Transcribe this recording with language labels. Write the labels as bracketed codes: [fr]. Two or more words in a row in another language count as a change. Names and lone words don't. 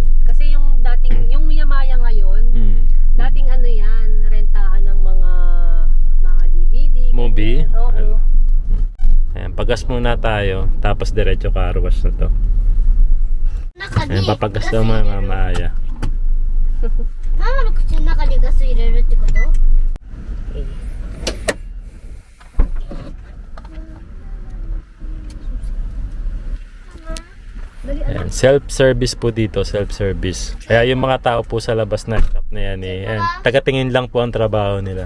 [tl] Kasi yung yung Yamaya ngayon, dating yan, rentahan ng mga DVD. Movie? Oo. Ayan, pagas muna tayo, tapos diretso car wash na to. Ayan, papagas daw mga Mama Aya. [ja] ママの口の中にガス入れるってこと？ [tl] Ayan, self-service po dito, self-service. Kaya yung mga tao po sa labas na shop na yan ayan, tagatingin lang po ang trabaho nila.